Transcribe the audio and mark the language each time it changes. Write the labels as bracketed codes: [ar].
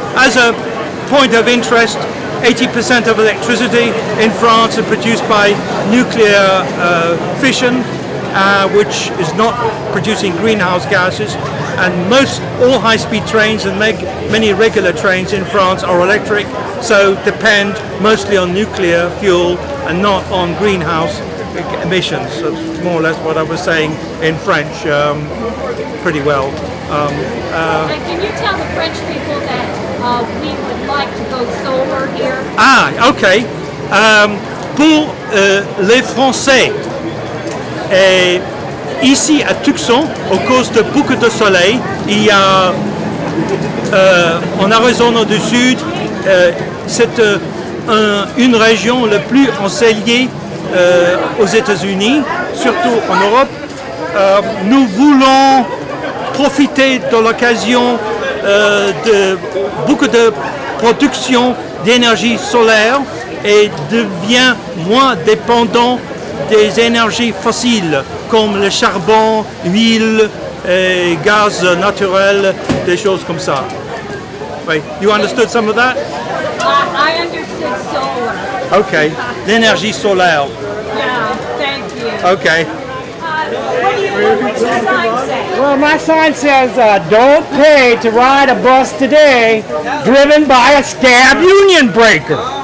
[en] As a point of interest, 80% of electricity in France is produced by nuclear fission, which is not producing greenhouse gases, and all high-speed trains and many regular trains in France are electric, so depend mostly on nuclear fuel and not on greenhouse emissions. So that's more or less what I was saying in French pretty well. And can you tell the French people that we would like to go solar here? Ah, ok. [fr] Pour les Français, ici à Tucson, à cause de beaucoup de soleil, il y a en Arizona du Sud, c'est une région la plus ensoleillée aux États-Unis, surtout en Europe. Nous voulons profiter de l'occasion de beaucoup de production d'énergie solaire et devient moins dépendant des énergies fossiles comme le charbon, l'huile, gaz naturel, des choses comme ça. [en] Wait, you understood some of that? I understood solar. [fr] Okay, l'énergie solaire. [en] Yeah, thank you. Okay. What's your sign say? Well, my sign says, don't pay to ride a bus today driven by a scab union breaker.